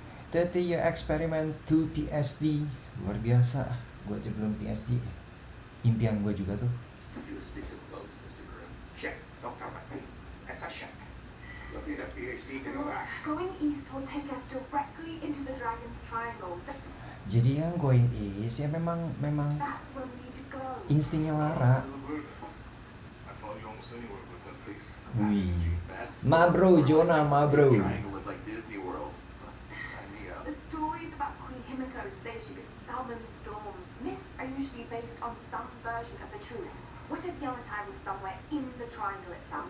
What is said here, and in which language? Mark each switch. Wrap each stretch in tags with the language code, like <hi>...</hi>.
<en>30 year experiment, 2 PhD.</en> <id>Luar biasa. Gue aja belum PhD. Impian gue juga tuh.</id> <en>you stick to the boats, Mr. Grimm. Check, Dr. Whitman. That's a check. Looking at PhD to go back. Going east will take us directly into the Dragon's Triangle.</en> <id>Jadi yang</id> <en>going east</en> <id>ya memang</id> <en>That's where we need to go.</en> <id>instingnya Lara.</id> <en>I follow you almost anywhere but that place. Wih. That's Ma bro, Jonah, ma bro. Triangle looked like Disney World. Sign me up. The stories about Queen Himiko say she could summon storms. Myths are usually based on some version of the truth. What if Yamatai was somewhere in the triangle itself?</en>